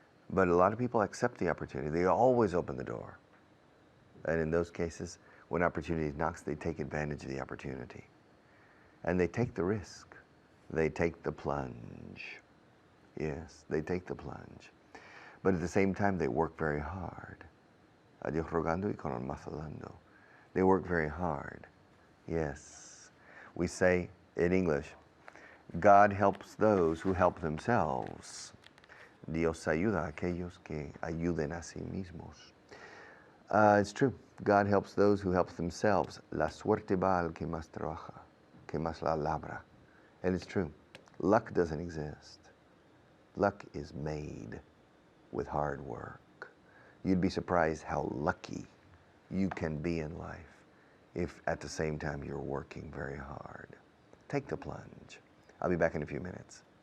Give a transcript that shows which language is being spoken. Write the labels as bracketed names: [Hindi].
[English] But a lot of people accept the opportunity. They always open the door. And in those cases, when opportunity knocks, they take advantage of the opportunity. And they take the risk. They take the plunge. Yes, they take the plunge. But at the same time, they work very hard. [Spanish] A Dios rogando y con el mazo dando. [English] They work very hard. Yes. We say in English, God helps those who help themselves. [Spanish] Dios ayuda a aquellos que ayuden a sí mismos. [English] It's true. God helps those who help themselves. [Spanish] La suerte va al que más trabaja, que más la labra. [English] And it's true. Luck doesn't exist. Luck is made with hard work. You'd be surprised how lucky you can be in life if at the same time you're working very hard. Take the plunge. I'll be back in a few minutes.